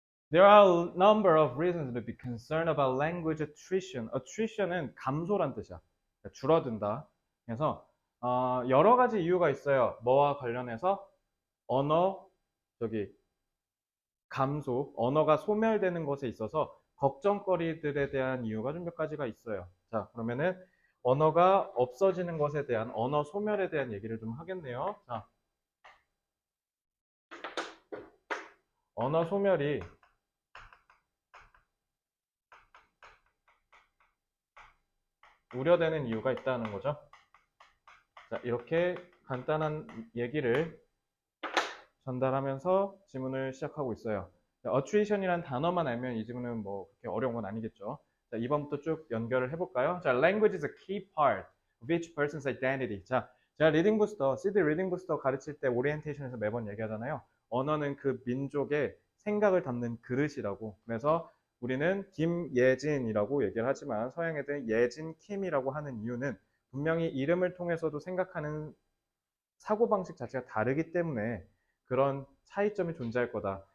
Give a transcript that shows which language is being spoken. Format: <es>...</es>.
<en>There are a number of reasons to be concerned about language attrition.</en> <ko>attrition은 감소란 뜻이야. 그러니까 줄어든다. 그래서 여러 가지 이유가 있어요. 뭐와 관련해서 언어, 저기 감소, 언어가 소멸되는 것에 있어서 걱정거리들에 대한 이유가 좀 몇 가지가 있어요. 자, 그러면은 언어가 없어지는 것에 대한 언어 소멸에 대한 얘기를 좀 하겠네요. 자, 언어 소멸이 우려되는 이유가 있다는 거죠. 자, 이렇게 간단한 얘기를 전달하면서 지문을 시작하고 있어요. attrition이란 단어만 알면 이 지문은 뭐 그렇게 어려운 건 아니겠죠. 자, 2번부터 쭉 연결을 해볼까요?</ko> <en>자, language is a key part of each person's identity.</en> <ko>자, 제가 리딩 부스터, CD 리딩 부스터 가르칠 때 오리엔테이션에서 매번 얘기하잖아요. 언어는 그 민족의 생각을 담는 그릇이라고. 그래서 우리는 김예진이라고 얘기를 하지만 서양 애들은 예진 킴이라고 하는 이유는 분명히 이름을 통해서도 생각하는 사고방식 자체가 다르기 때문에 그런 차이점이 존재할 거다.</ko>